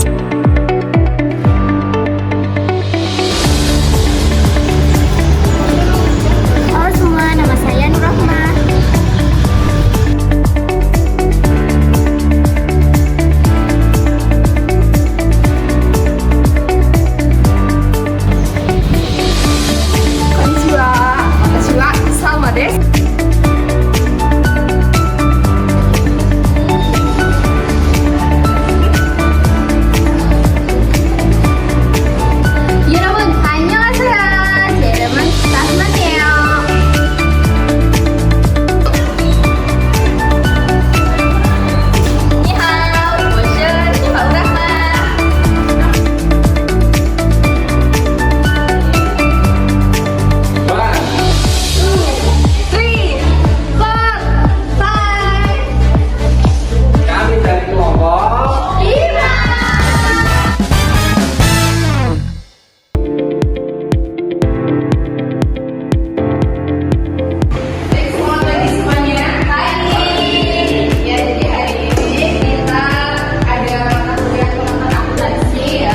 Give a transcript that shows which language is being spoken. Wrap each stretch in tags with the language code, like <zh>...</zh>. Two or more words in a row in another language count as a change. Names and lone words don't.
<id>Halo semua, nama saya Nur Rahma.</id> <ja>こんにちは、わたしはサルマです.</ja> <ko>여러분, 안녕하세요. 제 이름은 나스만이에요.</ko> <zh>你好, 我是新宝rahma.</zh> <en>Three, four, five.</en> <id>Kami dari kelompok Baik, selamat pagi semuanya. Ya, jadi hari ini kita ada mata kuliah pengembangan akuntansi ya.</id>